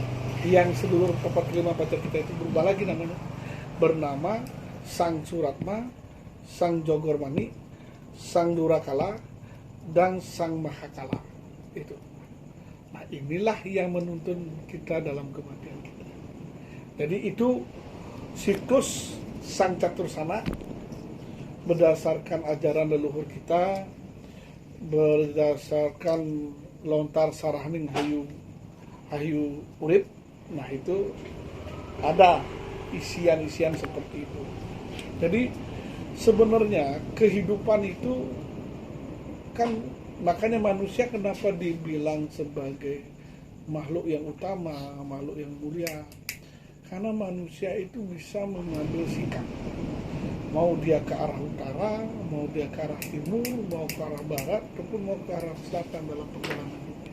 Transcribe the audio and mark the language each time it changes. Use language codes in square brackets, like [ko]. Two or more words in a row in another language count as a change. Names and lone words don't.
[id] yang [jv] sedulur papat kelima [id] pacar kita itu berubah lagi namanya, bernama Sang Suratma, Sang Jogormani, Sang Durakala, dan Sang Mahakala. Itu. Nah inilah yang menuntun kita dalam kematian kita. Jadi itu siklus Sang Catursana berdasarkan ajaran leluhur kita, berdasarkan lontar sarahning hayu urip. Nah itu ada isian-isian seperti itu. Jadi sebenarnya kehidupan itu kan, makanya manusia kenapa dibilang sebagai makhluk yang utama, makhluk yang mulia, karena manusia itu bisa mengambil sikap, mau dia ke arah utara, mau dia ke arah timur, mau ke arah barat, ataupun mau ke arah selatan dalam perjalanan hidupnya.